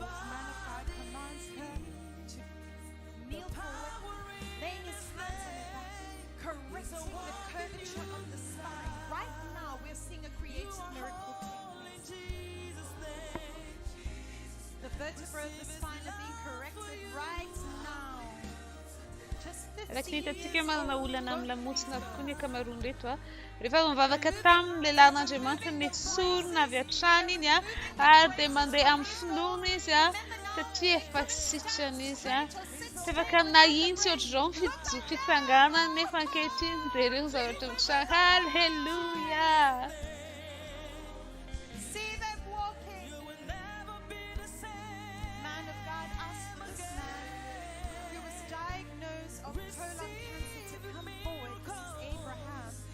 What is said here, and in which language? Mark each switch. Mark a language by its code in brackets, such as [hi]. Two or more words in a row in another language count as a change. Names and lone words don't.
[en] Man of God commands her to kneel forward, laying his hands on her back, correcting the curvature of the spine. Right now, we're seeing a creative miracle take place. The vertebrae of the spine are being corrected right now. Just 15 [mg] Araka ny hitantsika [en] years [mg] manana [en] old. [mg] olana amin'ny lamosina avokoa ny ankamaroany reto a. Rehefa mivavaka tamin'ny lehilahin'Andriamanitra ny sorona avy hatrany iny a, ary dia mandeha amin'ny finoana izy a, satria efa sitrana izy a. Tsy afaka nahitsy ohatr'izao ny fitsanganany nefa ankehitriny dia ireo zavatra mitranga. Halleluja! [en] See them walking. Man of God asked this man who was diagnosed of colon cancer to come forward. This is Abraham.